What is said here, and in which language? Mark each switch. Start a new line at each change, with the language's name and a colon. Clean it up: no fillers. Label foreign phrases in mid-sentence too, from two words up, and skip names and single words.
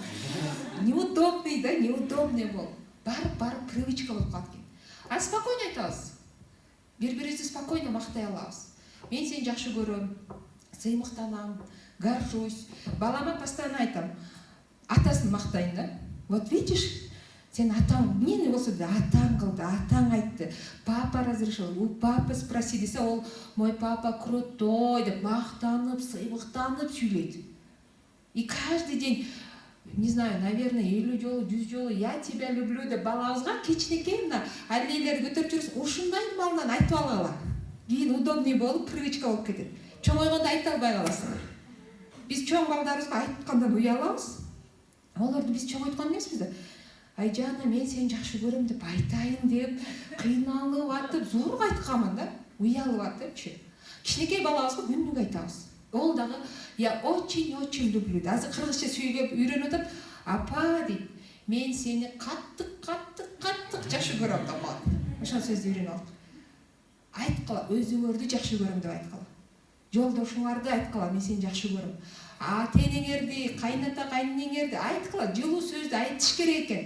Kyrgyz: Неудобный да, неудобный болуп. Барып привычка болуп калат экен. А спокойно айтабыз. Бири-бирибизди спокойно мактай алабыз. Мен сени жакшы көрөм, сыймыктанам, горжусь. Балама постоянно айтам. Атасын мактайын да.
Russian: Вот видишь,
Kyrgyz: сен атаң, эмне болсо да атаң кылды, атаң айтты.
Russian: Папа разрешил, у папы спроси
Kyrgyz: десе, ол
Russian: мой папа крутой
Kyrgyz: деп мактанып, сыймыктанып сүйлөйт.
Russian: И каждый день, не знаю, наверное,
Kyrgyz: 50 жолу, 100 жолу
Russian: я тебя люблю
Kyrgyz: деп балабызга кичинекей мына аллейлерди көтөрүп жүрсүң, ушундай малынан айтып алгыла. Кийин удобный болуп, привычка болуп кетет. Чоңойгондо айта албай каласың. Биз чоң балдарыбызга айткандан уялабыз. Олорду биз чоңойткон эмеспиз да. Айжана, мен сени жакшы көрөм деп айтайын деп, кыйналып атып, зорго айтканмын да, уялып атыпчы. Кичинекей балабызга күнүгө айтабыз. Ол дагы
Russian: я очень люблю.
Kyrgyz: Азыр кыргызча сүйлөп үйрөнүп атат. Апа дейт, мен сени каттык жакшы көрөм деп коет. Ошол сөздү үйрөнүп алдым. Айткыла, өзүңөрдү жакшы көрөм деп айткыла. Жолдошуңарды айткыла, мен сени жакшы көрөм. Тенеңерди, кайната кайнеңерди айткыла, жылуу сөздү айтыш керек экен.